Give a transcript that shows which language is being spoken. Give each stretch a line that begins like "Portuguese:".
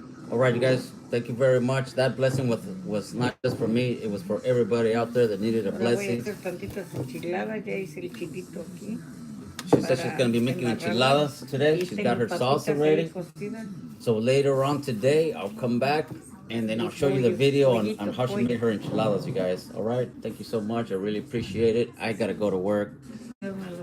English: All right, you guys, thank you very much. That blessing was not just for me, it was for everybody out there that needed a blessing.
Spanish: Voy a hacer tantitas enchiladas, ya hice el chilito aquí.
English: She said she's going to be making enchiladas today. She's got her salsa ready. So later on today, I'll come back and then I'll show you the video on how she made her enchiladas, you guys. All right, thank you so much. I really appreciate it. I got to go to work. Bye-bye.